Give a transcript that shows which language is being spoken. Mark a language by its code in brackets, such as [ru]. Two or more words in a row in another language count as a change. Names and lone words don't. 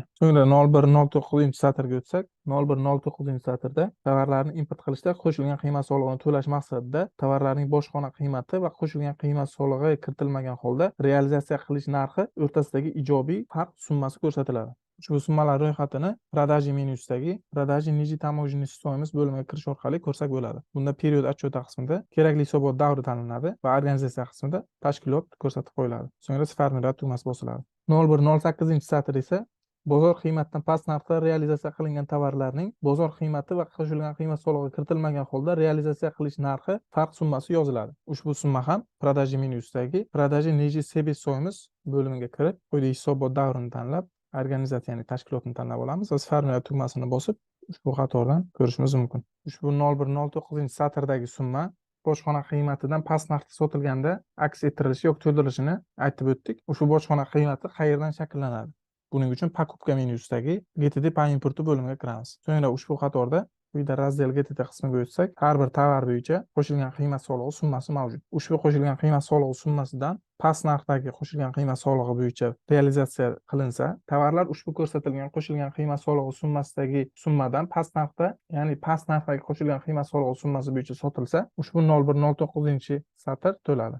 [uz] So'ngra 0,1-0,9-satrga o'tsak, 0,1-0,9-satrda tovarlarni import qilishda qo'shilgan qiymat solig'ini to'lash maqsadida tovarlarning bojxona qiymati va qo'shilgan qiymat solig'i kiritilmagan holda realizatsiya qilish narxi o'rtasidagi ijobiy farq summasi ko'rsatiladi. Ushbu summalar ro'yxatini продажи menyusidagi [ru] продажи ниже таможенной стоимость [uz] bo'limiga kirish orqali ko'rsak bo'ladi. Bunda period отчета qismida kerakli hisobot davri tanlanadi va organizatsiya qismida tashkilot ko'rsatib qo'yiladi. So'ngra sformulyat tugmasi bosiladi. 0,1-0,8-satr esa bozor qiymatidan past narxda realizatsiya qilingan tovarlarning bozor qiymati va qo'shilgan qiymat solig'i kiritilmagan holda realizatsiya qilish narxi farq summasi yoziladi. Ushbu summa ham продажи menyusidagi [ru] продажи ниже себестоимость [uz] bo'limiga kirib, quyidagi hisobot davrini tanlab, organizatsiya, ya'ni tashkilotni tanlab olamiz va sformulyat tugmasini bosib ushbu qatordan ko'rishimiz mumkin. Ushbu 0,1-0,9-satrdagi summa bojxona qiymatidan past narxda sotilganda aks ettirilishi yoki to'ldirilishini aytib o'tdik. Ushbu bojxona qiymati qayerdan shakllanadi? Buning uchun покупка menyusidagi [ru] GTD по импорту [uz] bo'limiga kiramiz. So'ngra ushbu qatorda quyida razdel GTD qismiga o'tsak, har bir tovar bo'yicha qo'shilgan qiymat solig'i summasi mavjud. Ushbu qo'shilgan qiymat solig'i summasidan past narxdagi qo'shilgan qiymat solig'i bo'yicha realizatsiya qilinsa, tovarlar ushbu ko'rsatilgan qo'shilgan qiymat solig'i summasidagi summadan past narxda, ya'ni past narxdagi qo'shilgan qiymat solig'i summasi bo'yicha sotilsa, ushbu 0,1-0,9-satr to'ladi.